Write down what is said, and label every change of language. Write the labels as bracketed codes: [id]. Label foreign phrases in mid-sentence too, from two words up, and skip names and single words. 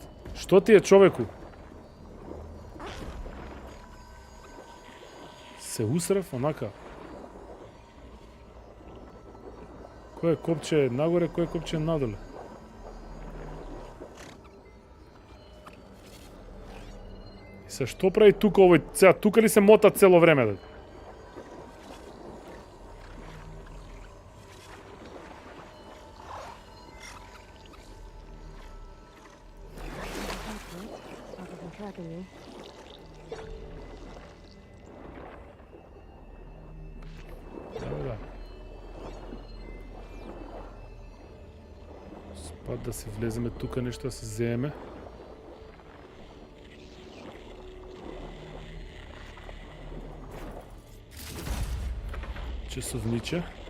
[mk] Што ти е, човеку? Се усрав, онака. Кој е копче нагоре, кој е копче надоле? И се што прави тука овој? Сега тука ли се мота цело време? Да? [en] Other than tracking me. [mk] Да. Спад да се влеземе тука, нешто да се земе. Часовниче.